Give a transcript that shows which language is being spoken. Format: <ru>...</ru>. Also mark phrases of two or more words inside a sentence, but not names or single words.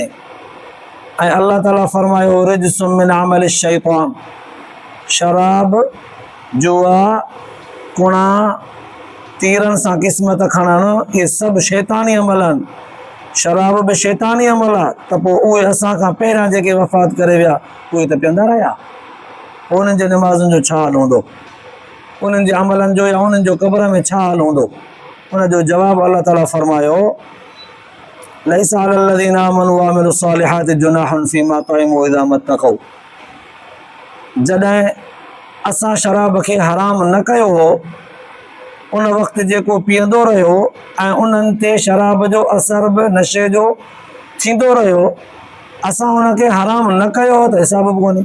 <sd>ऐं अल्लाह ताला फरमायो</sd> <ar>رجس من عمل الشيطان,</ar> <sd>शराब जुआ कुणा तीरनि सां क़िस्मत खणणु इहे सभु शैतानी अमल आहिनि। शराब बि शैतानी अमल आहे त पोइ उहे असां खां पहिरियां जेके वफ़ात करे विया उहे त पीअंदा रहिया, उन्हनि जे निमाज़ुनि जो छा हाल हूंदो, उन्हनि जे अमलनि जो या उन्हनि जो क़बर में छा हाल हूंदो। उन जो जवाबु अल्लाह ताला फरमायो</sd> <ar>ليس على الذين آمنوا وعملوا الصالحات جناح فيما طعموا إذا ما اتقوا.</ar> <sd>जॾहिं असां शराब खे हराम न कयो हो उन वक़्तु जेको पीअंदो रहियो ऐं उन्हनि ते शराब जो असर बि नशे जो थींदो रहियो, असां उनखे हराम न कयो त हिसाब बि कोन्हे।</sd>